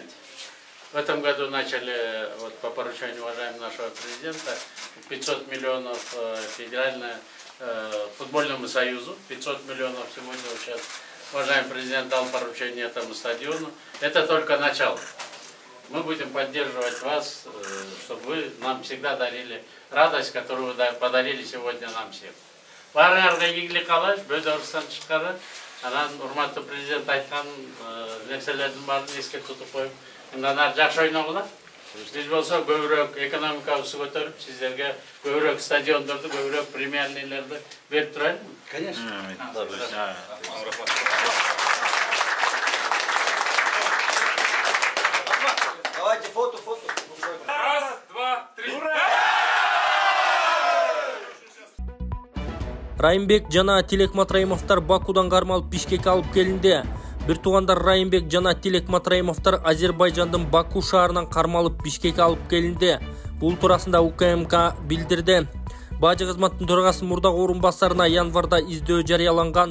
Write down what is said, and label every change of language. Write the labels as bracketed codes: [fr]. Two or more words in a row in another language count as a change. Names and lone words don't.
[ru] В этом году начали, вот, по поручению уважаемого нашего президента, 500 миллионов федеральному футбольному союзу, 500 миллионов сегодня сейчас уважаемый президент дал поручение этому стадиону. Это только начало. Мы будем поддерживать вас, чтобы вы нам всегда дарили радость, которую вы подарили сегодня нам всем. [ky] Баарыңарга ийгилик каалайбыз, бөдөрүстөн чыкканы, анан урматтуу президент айткан нерселердин баарын эске тутуп коюп, мындан ары жакшы ойногула. Биз болсо көбүрөөк экономикабызды көтөрүп, сиздерге көбүрөөк стадиондорду, көбүрөөк премиерлейлерди берип турайлы. [ru] Конечно. Давайте фото. Раз, два, три. [ky] Райымбек жана Тилек Матраимовдор Бакудан кармалып Бишкекке алып келинди. Бир туугандар Райымбек жана Тилек Матраимовдор Азербайжандын Баку шаарынан кармалып Бишкекке алып келинди. Бул туурасында УКМК билдирди. Бажы кызматтын төрагасы мурдагы орун басарына январда издөө жарыяланган.